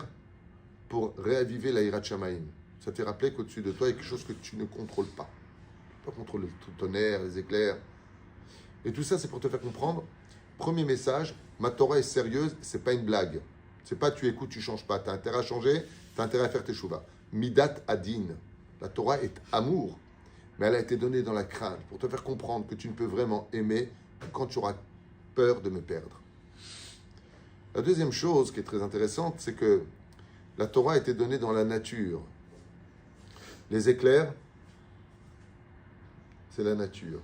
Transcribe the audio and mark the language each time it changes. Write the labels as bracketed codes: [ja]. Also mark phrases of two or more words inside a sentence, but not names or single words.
[fr] Pour réaviver la [he] יראת שמים. [fr] Ça t'est rappelé qu'au-dessus de toi, il y a quelque chose que tu ne contrôles pas. Tu ne peux pas contrôler le tonnerre, les éclairs. Et tout ça, c'est pour te faire comprendre. Premier message, ma Torah est sérieuse, c'est pas une blague. C'est pas tu écoutes, tu changes pas. Tu as intérêt à changer, tu as intérêt à faire tes shuvah. [he] מידת הדין. [fr] La Torah est amour, mais elle a été donnée dans la crainte pour te faire comprendre que tu ne peux vraiment aimer quand tu auras peur de me perdre. La deuxième chose qui est très intéressante, c'est que la Torah a été donnée dans la nature. Les éclairs, c'est la nature.